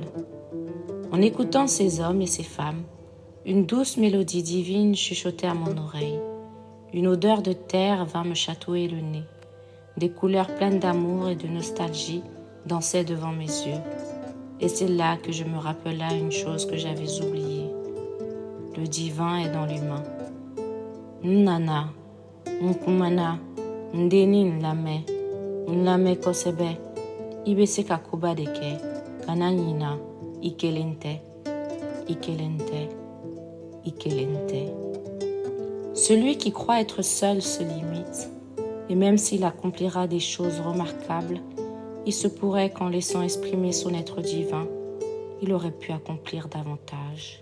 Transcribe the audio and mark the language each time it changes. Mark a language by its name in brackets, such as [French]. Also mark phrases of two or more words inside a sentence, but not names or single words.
[French] En écoutant ces hommes et ces femmes, une douce mélodie divine chuchotait à mon oreille. Une odeur de terre vint me chatouiller le nez. Des couleurs pleines d'amour et de nostalgie dansaient devant mes yeux. Et c'est là que je me rappela une chose que j'avais oubliée. Le divin est dans l'humain. [Bambara] Nana, nkumana, ndeni nlame kosebe, ibese kakuba deke, kananyina, ikelente. [French] Celui qui croit être seul se limite. Et même s'il accomplira des choses remarquables, il se pourrait qu'en laissant exprimer son être divin, il aurait pu accomplir davantage.